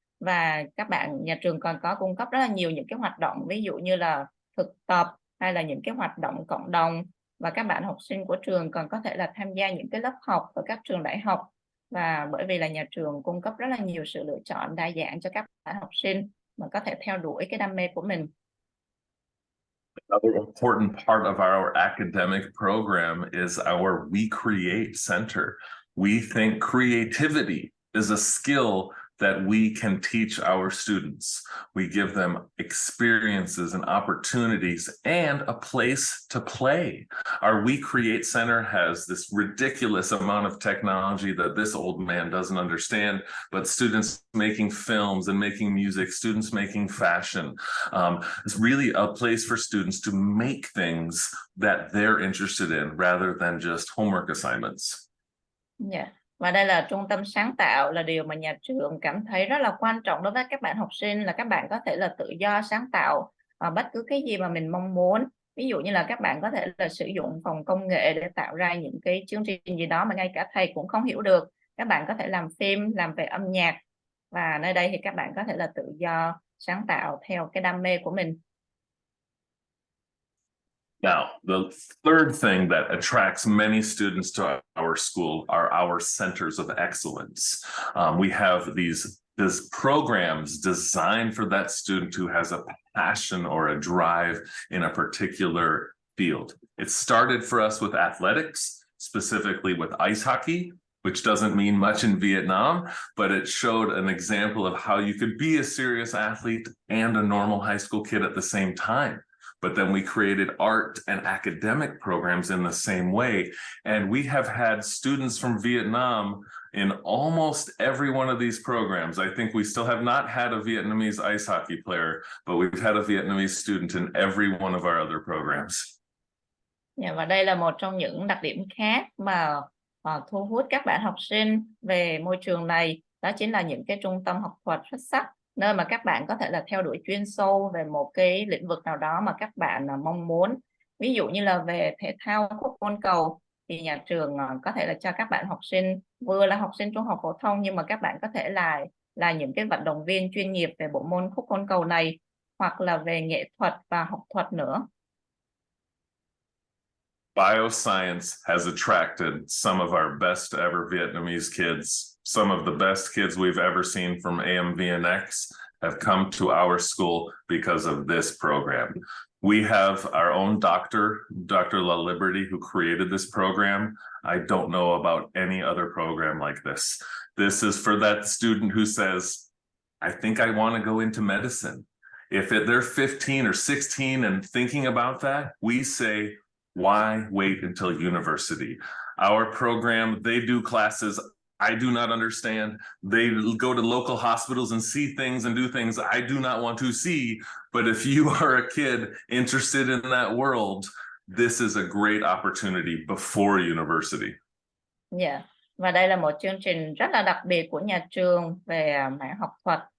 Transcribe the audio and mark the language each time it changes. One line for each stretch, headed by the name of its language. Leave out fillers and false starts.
Vietnamese: Và các bạn, nhà trường còn có cung cấp rất là nhiều những cái hoạt động, ví dụ như là thực tập hay là những cái hoạt động cộng đồng. Và các bạn học sinh của trường còn có thể là tham gia những cái lớp học ở các trường đại học. Và bởi vì là nhà trường cung cấp rất là nhiều sự lựa chọn đa dạng cho các bạn học sinh mà có thể theo đuổi cái đam mê của mình.
English: Another important part of our academic program is our We Create Center. We think creativity is a skill that we can teach our students. We give them experiences and opportunities and a place to play. Our We Create Center has this ridiculous amount of technology that this old man doesn't understand, but students making films and making music, students making fashion. It's really a place for students to make things that they're interested in rather than just homework assignments. Yeah.
Vietnamese: Và đây là trung tâm sáng tạo, là điều mà nhà trường cảm thấy rất là quan trọng đối với các bạn học sinh, là các bạn có thể là tự do sáng tạo bất cứ cái gì mà mình mong muốn. Ví dụ như là các bạn có thể là sử dụng phòng công nghệ để tạo ra những cái chương trình gì đó mà ngay cả thầy cũng không hiểu được. Các bạn có thể làm phim, làm về âm nhạc, và nơi đây thì các bạn có thể là tự do sáng tạo theo cái đam mê của mình.
English: Now, the third thing that attracts many students to our school are our centers of excellence. We have these programs designed for that student who has a passion or a drive in a particular field. It started for us with athletics, specifically with ice hockey, which doesn't mean much in Vietnam, but it showed an example of how you could be a serious athlete and a normal high school kid at the same time. But then we created art and academic programs in the same way. And we have had students from Vietnam in almost every one of these programs. I think we still have not had a Vietnamese ice hockey player, but we've had a Vietnamese student in every one of our other programs.
Vietnamese: Và đây là một trong những đặc điểm khác mà thu hút các bạn học sinh về môi trường này. Đó chính là những cái trung tâm học thuật xuất sắc, nơi mà các bạn có thể là theo đuổi chuyên sâu về một cái lĩnh vực nào đó mà các bạn mong muốn. Ví dụ như là về thể thao khúc côn cầu thì nhà trường có thể là cho các bạn học sinh vừa là học sinh trung học phổ thông, nhưng mà các bạn có thể là những cái vận động viên chuyên nghiệp về bộ môn khúc côn cầu này, hoặc là về nghệ thuật và học thuật nữa.
English: Bioscience has attracted some of our best ever Vietnamese kids. Some of the best kids we've ever seen from AMVNX have come to our school because of this program. We have our own doctor, Dr. La Liberty, who created this program. I don't know about any other program like this. This is for that student who says, I think I want to go into medicine. If they're 15 or 16 and thinking about that, we say, why wait until university? Our program, they do classes I do not understand. They go to local hospitals and see things and do things I do not want to see. But if you are a kid interested in that world, this is a great opportunity before university. Yeah.
Vietnamese: Và đây là một chương trình rất là đặc biệt của nhà trường về mảng học thuật.